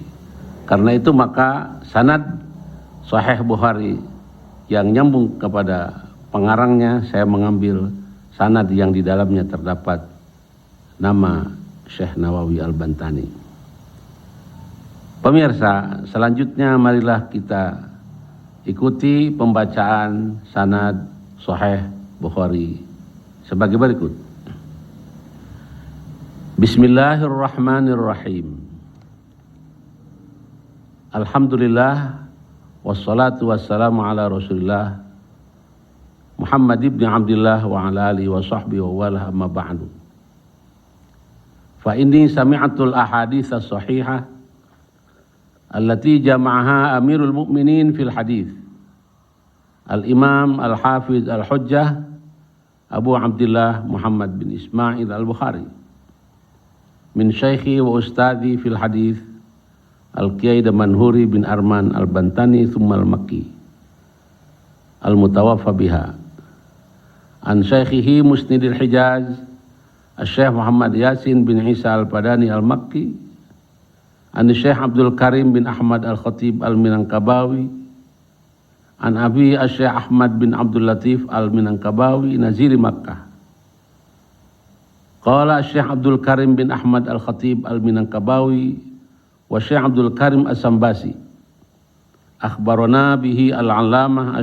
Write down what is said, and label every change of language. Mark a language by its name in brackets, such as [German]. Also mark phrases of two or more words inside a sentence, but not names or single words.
[Indonesian] Karena itu maka sanad Sahih Bukhari yang nyambung kepada pengarangnya, saya mengambil sanad yang di dalamnya terdapat nama Syekh Nawawi Al-Bantani. Pemirsa, selanjutnya marilah kita ikuti pembacaan sanad Sahih Bukhari sebagai berikut. [Arabic] بسم الله الرحمن الرحيم. الحمد لله والصلاة والسلام على رسول الله محمد بن عبد الله وعلى آله وصحبه ووالاه أما بعد. فإني سمعت الأحاديث الصحيحة التي جمعها أمير المؤمنين في الحديث الإمام الحافظ الحجة أبو عبد الله محمد بن إسماعيل البخاري من شيخي وأستاذي في الحديث الكياهي دمنهوري بن أرمن البنتني ثم المكي المتوفى بها عن شيخه مسند الحجاز الشيخ محمد ياسين بن عيسى الفاداني المكي عن الشيخ عبد الكريم بن أحمد الخطيب المنكابوي عن أبي الشيخ أحمد بن عبد اللطيف المنكابوي ناظر مكة. قال الشيخ عبد الكريم بن أحمد الخطيب المنكابوي والشيخ عبد الكريم السمباسي أخبرنا به العلامة